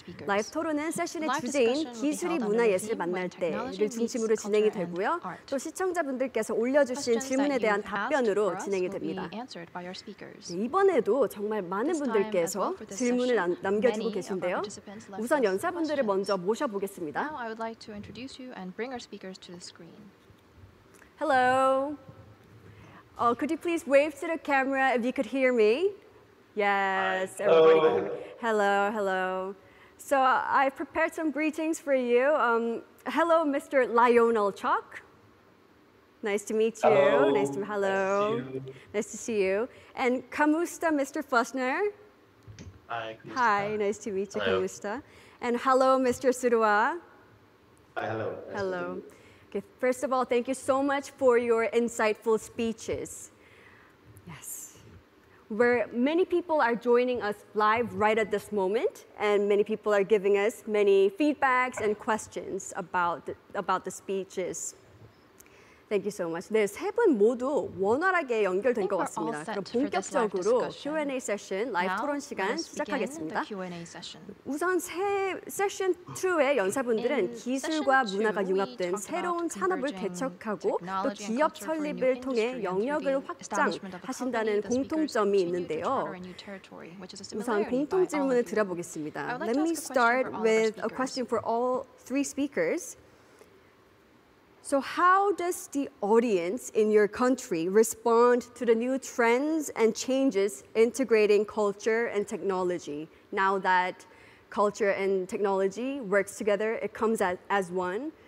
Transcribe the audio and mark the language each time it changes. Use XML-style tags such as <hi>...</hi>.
<ko>라이브 토론은 세션의 주제인 기술이 문화예술을 만날 때를 중심으로 진행이 되고요. 또 시청자분들께서 올려주신 질문에 대한 답변으로 진행이 됩니다. 네, 이번에도 정말 많은 분들께서 질문을 남겨주고 계신데요. 우선 연사분들을 먼저 모셔보겠습니다.</ko> <en>Now I would like to introduce you and bring our speakers to the screen. Hello. Could you please wave to the camera if you could hear me? Yes, everybody can hear me. Hello, hello. So I've prepared some greetings for you. Hello, Mr. Lionel Chok. Nice to meet you. Hello. Hello. Nice to see you. And kamusta, Mr. Fussner? Hi, nice to meet you, kamusta. And hello, Mr. Surya. Hi, hello. Hello. Okay, first of all, thank you so much for your insightful speeches. Yes. Where many people are joining us live right at this moment, and many people are giving us many feedbacks and questions about the speeches. Thank you so much.</en> <ko>네, 세 분 모두 원활하게 연결된 것 같습니다. 그럼 본격적으로 Q&A 세션, 라이브 토론 시간 시작하겠습니다. 우선 세션 2의 연사분들은 기술과 문화가 융합된 새로운 산업을 개척하고 또 기업 설립을 통해 영역을 확장하신다는 공통점이 있는데요. 우선 공통 질문을 드려보겠습니다.</ko> <en>Let me start with a question for all 3 speakers. So how does the audience in your country respond to the new trends and changes integrating culture and technology? Now that culture and technology works together, it comes as one.</en>